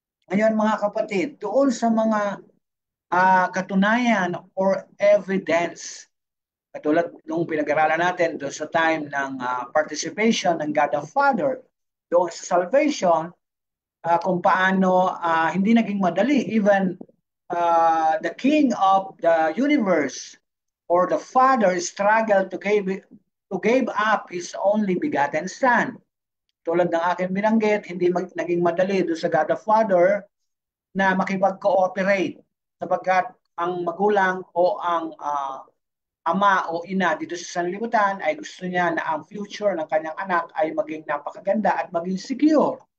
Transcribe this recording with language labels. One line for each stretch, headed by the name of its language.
Filipino: Ngayon mga kapatid, doon sa mga katunayan or evidence, katulad nung pinag-aralan natin doon sa time ng participation ng God the Father, doon sa salvation, kung paano hindi naging madali.
English: Even the King of the universe or the Father struggled to give up His only begotten Son.
Filipino: Tulad ng aking binanggit, hindi naging madali doon sa God the Father na makipag-cooperate sapagkat ang magulang o ang ama o ina dito sa sanlibutan ay gusto niya na ang future ng kanyang anak ay maging napakaganda at maging secure.